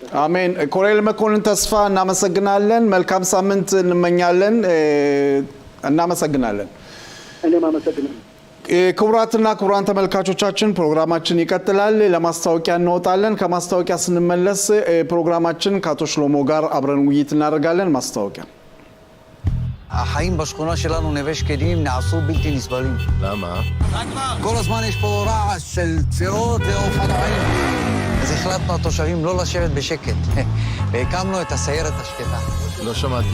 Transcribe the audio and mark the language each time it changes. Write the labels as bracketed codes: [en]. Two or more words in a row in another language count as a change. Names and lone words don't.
[am] አሜን። ኮሎኔል መኮንን ተስፋ እናመሰግናለን። መልካም ሳምንት እንመኛለን። እናመሰግናለን። እኔም አመሰግናለሁ። ክቡራትና ክቡራን ተመልካቾቻችን ፕሮግራማችን ይቀጥላል። ለማስታወቂያ እንወጣለን። ከማስታወቂያ ስንመለስ ፕሮግራማችን ከአቶ ሽሎሞ ጋር አብረን ውይይት እናደርጋለን። מאסטאוקיה. [he] החיים בשכונה שלנו נווה שקדים נעשו בלתי נסבלים. למה? כל הזמן יש פה רעש של צירות ואופנועים. אז החלטנו התושבים לא לשבת בשקט. והקמנו את הסיירת השקטה. לא שמעתי.